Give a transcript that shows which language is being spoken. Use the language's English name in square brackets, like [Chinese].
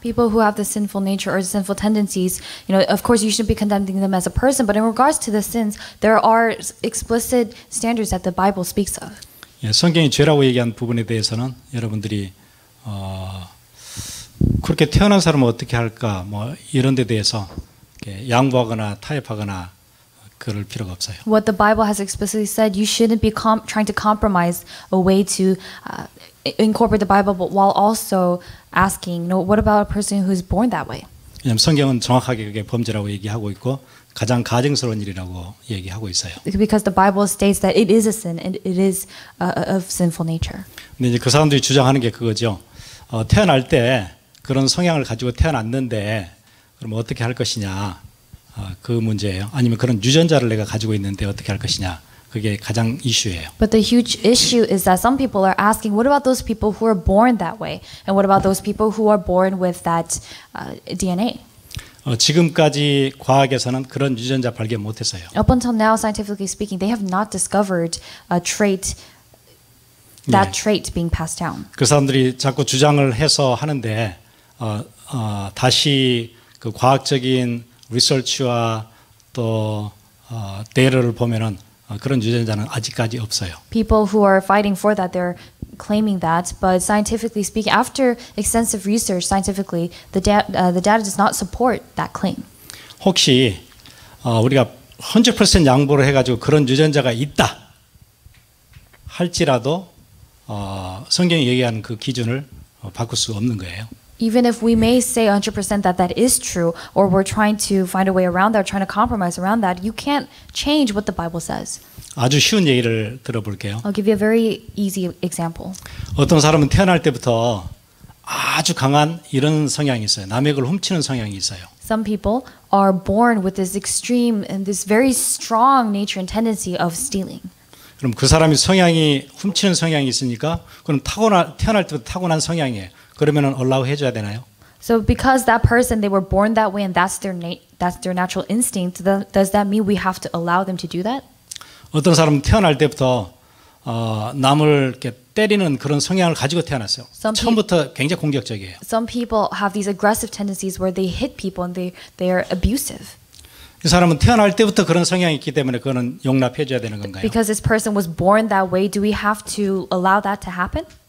[English] People who have the sinful nature or sinful tendencies, of course you shouldn't be condemning them as a person, but in regards to the sins, there are explicit standards that the Bible speaks of. [Korean] 예, 성경이 죄라고 얘기한 부분에 대해서는 여러분들이 그렇게 태어난 사람은 어떻게 할까 뭐 이런 데 대해서 양보하거나 타협하거나 그럴 필요가 없어요. [English] What the Bible has explicitly said, you shouldn't be trying to compromise a way to incorporate the Bible, but while also asking, what about a person who's born that way? [Korean] 왜냐하면 성경은 정확하게 그게 범죄라고 얘기하고 있고 가장 가증스러운 일이라고 얘기하고 있어요. [English] Because the Bible states that it is a sin and it is of sinful nature. [Korean] 근데 이제 그 사람들이 주장하는 게 그거죠. 태어날 때 그런 성향을 가지고 태어났는데 그럼 어떻게 할 것이냐. 그 문제예요. 아니면 그런 유전자를 내가 가지고 있는데 어떻게 할 것이냐. 그게 가장 이슈예요. [English] But the huge issue is that some people are asking, what about those people who are born that way? And what about those people who are born with that DNA? [Korean] 지금까지 과학에서는 그런 유전자 발견 못했어요. [English] Up until now, scientifically speaking, they have not discovered a trait, that trait being passed down. [Korean] 그 사람들이 자꾸 주장을 해서 하는데 다시 그 과학적인 리서치와 또 데이터를 보면은 그런 유전자는 아직까지 없어요. [English] People who are fighting for that, they're claiming that, but scientifically speaking, after extensive research, scientifically, the data does not support that claim. [Korean] 혹시 우리가 100% 양보를 해가지고 그런 유전자가 있다 할지라도 성경이 얘기하는 그 기준을 바꿀 수 없는 거예요. [English] Even if we may say 100% that that is true, or we're trying to find a way around that, or trying to compromise around that, you can't change what the Bible says. [Korean] 아주 쉬운 얘기를 들어볼게요. [English] I'll give you a very easy example. [Korean] 어떤 사람은 태어날 때부터 아주 강한 이런 성향이 있어요. 남의 걸 훔치는 성향이 있어요. [English] Some people are born with this extreme and this very strong nature and tendency of stealing. [Korean] 그럼 그 사람이 성향이 훔치는 성향이 있으니까 그럼 태어날 때부터 타고난 성향이에요. 그러면은 allow 해줘야 되나요? [English] So because that person, they were born that way and that's their natural instinct, does that mean we have to allow them to do that? [Korean] 어떤 사람은 태어날 때부터 남을 이렇게 때리는 그런 성향을 가지고 태어났어요. 처음부터 굉장히 공격적이에요. [English] Some people have these aggressive tendencies where they hit people and they are abusive. [Korean] 이 사람은 태어날 때부터 그런 성향이 있기 때문에 그거는 용납해 줘야 되는 건가요? [English] Because this person was born that way, do we have to allow that to happen?